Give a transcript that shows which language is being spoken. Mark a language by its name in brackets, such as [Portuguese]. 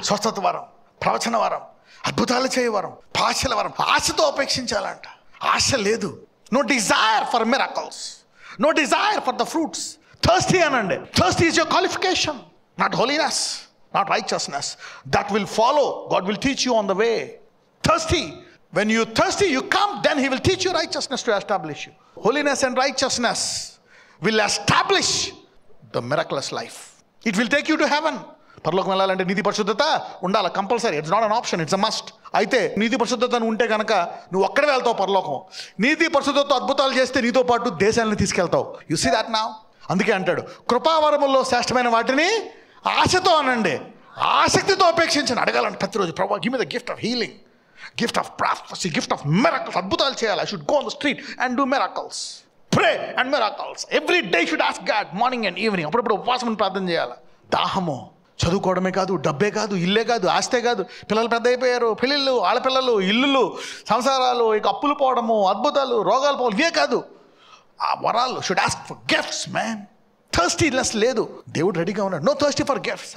[Telugu] స్వస్థత వరం, ప్రవచన వరం, అద్భుతాలు చేయ వరం, భాషల వరం ఆశతో అపేక్షించాలంట. ఆశ లేదు. [English] No desire for miracles, no desire for the fruits. Thirsty అనండి. Thirsty is your qualification, not holiness, not righteousness. That will follow. God will teach you on the way. Thirsty. When you thirsty, you come, then he will teach you righteousness to establish you. Holiness and righteousness will establish the miraculous life. It will take you to heaven. [Telugu] పరలోకం వెళ్ళాలంటే నీతి పరిశుద్ధత ఉండాలి, compulsory. [English] It's not an option, it's a must. [Telugu] అయితే నీతి పరిశుద్ధత ఉంటే కనుక నువ్వు ఒక్కడే వెళ్తావు పరలోకం. నీతి పరిశుద్ధతతో అద్భుతాలు చేస్తే నీతో పాటు దేశాలను తీసుకెళ్తావు. [English] You see that now. [Telugu] అందుకే అంటాడు కృపావరముల్లో శ్రేష్టమైన వాటిని ఆశతో అనండి, ఆసక్తితో అపేక్షించండి. అడగాలంటే ప్రతిరోజు, [English] ప్రభు give me the gift of healing, gift of prophecy, gift of miracles. [Telugu] అద్భుతాలు చేయాలి. [English] I should go on the street and do miracles, pray and miracles. Every day should ask God, morning and evening. [Telugu] అప్పుడప్పుడు ఉపవాసం ప్రార్థన చేయాలి. దాహము. చదువుకోవడమే కాదు, డబ్బే కాదు, ఇల్లే కాదు, ఆస్తే కాదు. పిల్లలు పెద్ద అయిపోయారు, పెళ్ళిళ్ళు, ఆడపిల్లలు, ఇల్లులు, సంసారాలు, ఇక అప్పులు పోవడము, అద్భుతాలు, రోగాలు పోవడం, ఇవే కాదు. [English] ఆ వరాలు should ask for gifts man. [Telugu] Thirstiness లేదు, దేవుడు రెడీగా ఉన్నాడు. [English] No thirsty for gifts.